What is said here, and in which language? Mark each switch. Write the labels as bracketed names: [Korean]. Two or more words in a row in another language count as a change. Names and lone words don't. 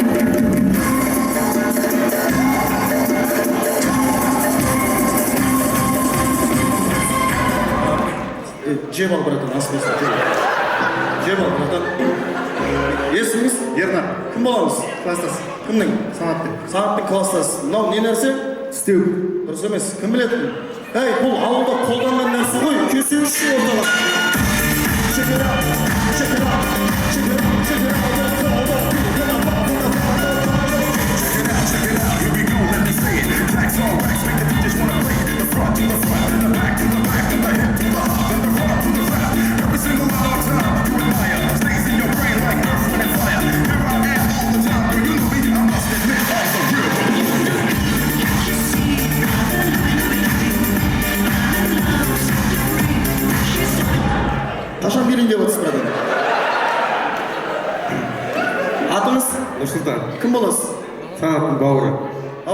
[Kazakh] Жеп ал, братан, асылысын, жеп ал, братан. Есіңіз? Ернар, Кім боламыз? класстас, Кімнің? санаттың, Санаттың класстасы. Мынау не нәрсе? істеу. Дұрыс емес, кім біледі? Әй, бұл ауылда қолданған нәрсе ғой, кесіңізші ортаға. [English] Check it out, check it out, check it out, check it out. Check it out, here we go, let me say it. Tracks on racks, make the DJs wanna play it. The front to the front, and the back to the back, and the hip to the hop, and the rock to the rap. Every single time you admire, stays in your brain like earth, wind, and fire. Here I am all the time, girl, you know me, I must admit, I'm the real. [Kazakh] Қашан берейін деп отырсыз, братан? Атыңыз? Нұрсұлтан, Кім боласыз? санаттың бауыры. Ау?